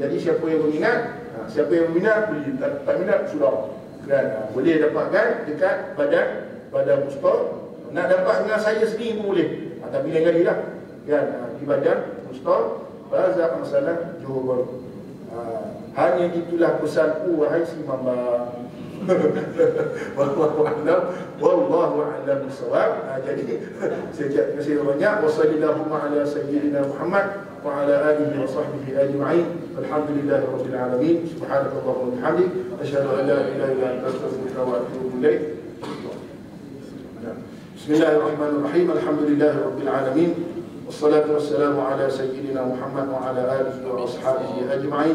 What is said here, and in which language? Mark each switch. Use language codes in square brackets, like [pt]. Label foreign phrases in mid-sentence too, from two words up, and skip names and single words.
[ms] Jadi siapa yang berminat beli, tak minat sudah. Kan? Boleh dapatkan dekat badan Mustor. Nak dapat dengan saya sendiri pun boleh. Tapi lain kali lah. Kan? Di Badan Mustor, Plaza Angsana, Johor Bahru. Hanya itulah pesanku wahai si mama. [ar] والله أعلم بالصواب. [ms] Jadi terima kasih banyak. [ar] وصلى الله على سيدنا محمد وعلى آله وصحبه أجمعين. الحمد لله رب العالمين. سبحانك اللهم وبحمدك، أشهد أن لا إله إلا أنت، أستغفرك وأتوب إليك. بسم الله الرحمن الرحيم. الحمد لله رب العالمين. والصلاة والسلام على سيدنا محمد وعلى آله وأصحابه أجمعين.